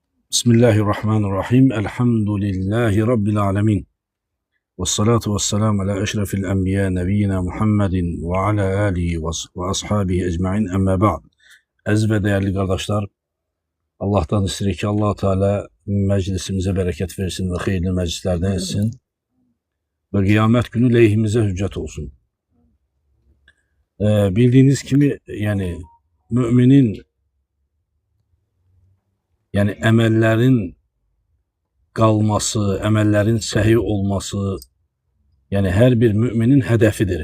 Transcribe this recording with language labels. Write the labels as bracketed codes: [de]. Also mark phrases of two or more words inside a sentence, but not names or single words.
[ar] بسم الله الرحمن الرحيم. الحمد لله رب العالمين. والصلاة والسلام على أشرف الأنبياء نبينا محمد وعلى آله وأصحابه أجمعين أما بعد. [az] Əziz və dəyərli qardaşlar, Allah'tan istirik ki, [tr] Allah Teala meclisimize bereket versin ve hayırlı meclislerden etsin ve kıyamet günü lehimize hüccet olsun. Bildiğiniz gibi yani müminin yani emellerin qalması, emellerin səhi olması, yani her bir müminin hedefidir.